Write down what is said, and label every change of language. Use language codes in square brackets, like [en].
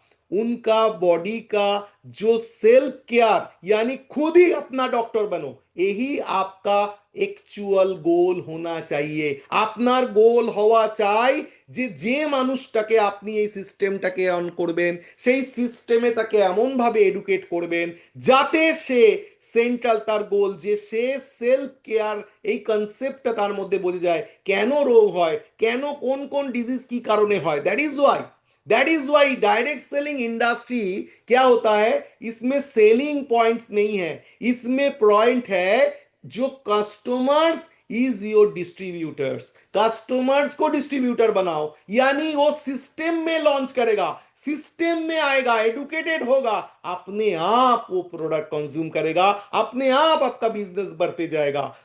[hi] उनका बॉडी का जो सेल्फ केयर, यानी खुद ही अपना डॉक्टर बनो, यही आपका एक्चुअल গোল होना चाहिए। [bn] আপনার গোল হওয়া চাই যে যে মানুষটাকে আপনি এই সিস্টেমটাকে অন করবেন, সেই সিস্টেমে তাকে এমন ভাবে এডুকেট করবেন যাতে সে সেন্ট্রাল, তার গোল যে সে সেলফ কেয়ার এই কনসেপ্টটা তার মধ্যে বোঝা যায়, কেন রোগ হয়, কেন কোন কোন ডিজিজ কি কারণে হয়। [en] that is why [hi] direct selling industry क्या होता है, इसमें सेलिंग पॉइंट्स नहीं है, इसमें पॉइंट है जो [en] customers is your distributors, [hi] customers को डिस्ट्रीब्यूटर बनाओ, यानी वो सिस्टम में लॉन्च करेगा, सिस्टम में आएगा, एडुकेटेड होगा, अपने आप वो प्रोडक्ट कंज्यूम करेगा, अपने आप आपका बिजनेस बढ़ते जाएगा।